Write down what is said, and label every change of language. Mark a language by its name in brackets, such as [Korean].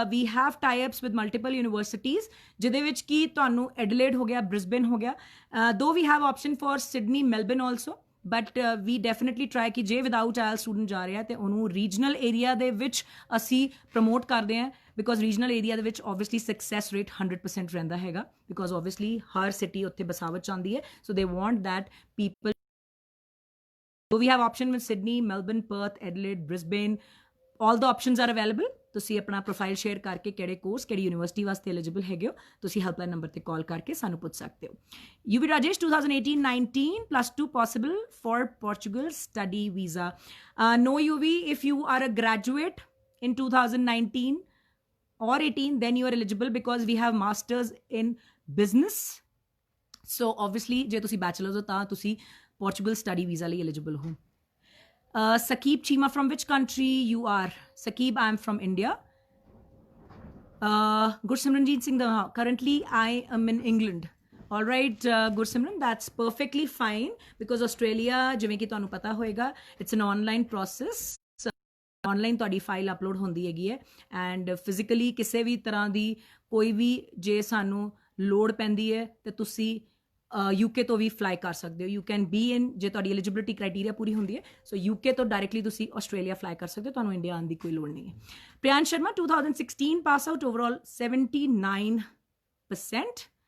[English] we have tie ups with multiple universities, [Punjabi] ਜਿਹਦੇ ਵਿੱਚ ਕਿ ਤੁਹਾਨੂੰ ਐਡਲੇਡ ਹੋ ਗਿਆ, ਬ੍ਰਿਸਬੇਨ ਹੋ ਗਿਆ, [English] ਦੋ we have option for Sydney, Melbourne also, but we definitely try [Punjabi] ਕਿ ਜੇ ਵਿਦਆਊਟ ਆਇਲ ਸਟੂਡੈਂਟ ਜਾ ਰਿਹਾ ਤੇ ਉਹਨੂੰ ਰੀਜਨਲ ਏਰੀਆ ਦੇ ਵਿੱਚ ਅਸੀਂ ਪ੍ਰਮੋਟ ਕਰਦੇ ਹਾਂ, ਬਿਕੋਜ਼ ਰੀਜਨਲ ਏਰੀਆ ਦੇ ਵਿੱਚ ਓਬਵੀਅਸਲੀ ਸਕਸੈਸ ਰੇਟ 100% ਰਹਿੰਦਾ ਹੈਗਾ, ਬਿਕੋਜ਼ ਓਬਵੀਅਸਲੀ ਹਰ ਸਿਟੀ ਉੱਥੇ ਬਸਾਵਟ ਚਾਹੁੰਦੀ ਹੈ, [English] So they want that people. So we have option with Sydney, Melbourne, Perth, Adelaide, Brisbane. All the options are available. [Punjabi] ਤੁਸੀਂ ਆਪਣਾ ਪ੍ਰੋਫਾਈਲ ਸ਼ੇਅਰ ਕਰਕੇ ਕਿਹੜੇ ਕੋਰਸ, ਕਿਹੜੀ ਯੂਨੀਵਰਸਿਟੀ ਵਾਸਤੇ ਐਲੀਜੀਬਲ ਹੈਗੇ ਹੋ, ਤੁਸੀਂ ਹੈਲਪਲਾਈਨ ਨੰਬਰ ਤੇ ਕਾਲ ਕਰਕੇ ਸਾਨੂੰ ਪੁੱਛ ਸਕਦੇ ਹੋ। [English] UV Rajesh, 2018-19 +2 possible for Portugal study visa? No UV, if you are a graduate in 2019 or 18, then you are eligible because we have masters in business. So obviously [Punjabi] ਜੇ ਤੁਸੀਂ bachelors ਹੋ ਤਾਂ ਤੁਸੀਂ ਪੋਰਚੁਗਲ ਸਟੱਡੀ ਵੀਜ਼ਾ ਲਈ eligible ਹੋ। [English] Sakib Chima, from which country you are? Sakib, I'm from India. Gursimranjeet Singh, currently I am in England. All right, Gursimran, that's perfectly fine because Australia, [Punjabi] ਜਿਵੇਂ ਕਿ ਤੁਹਾਨੂੰ ਪਤਾ ਹੋਏਗਾ, [English] it's an online process. [Punjabi] Online ਤੁਹਾਡੀ file upload ਹੁੰਦੀ ਹੈਗੀ ਹੈ and physically ਕਿਸੇ ਵੀ ਤਰ੍ਹਾਂ ਦੀ ਕੋਈ ਵੀ ਜੇ ਸਾਨੂੰ ਲੋੜ ਪੈਂਦੀ ਹੈ ਤੇ ਤੁਸੀਂ ਯੂਕੇ ਤੋਂ ਵੀ ਫਲਾਈ ਕਰ ਸਕਦੇ ਹੋ [English] you can be in [Punjabi] ਜੇ ਤੁਹਾਡੀ ਐਲੀਜੀਬਿਲਿਟੀ ਕ੍ਰਾਈਟੇਰੀਆ ਪੂਰੀ ਹੁੰਦੀ ਹੈ ਸੋ ਯੂਕੇ ਤੋਂ ਡਾਇਰੈਕਟਲੀ ਤੁਸੀਂ ਆਸਟ੍ਰੇਲੀਆ ਫਲਾਈ ਕਰ ਸਕਦੇ ਹੋ ਤੁਹਾਨੂੰ ਇੰਡੀਆ ਆਉਣ ਦੀ ਕੋਈ ਲੋੜ ਨਹੀਂ ਹੈ Priyansh Sharma 2016 pass out overall 79%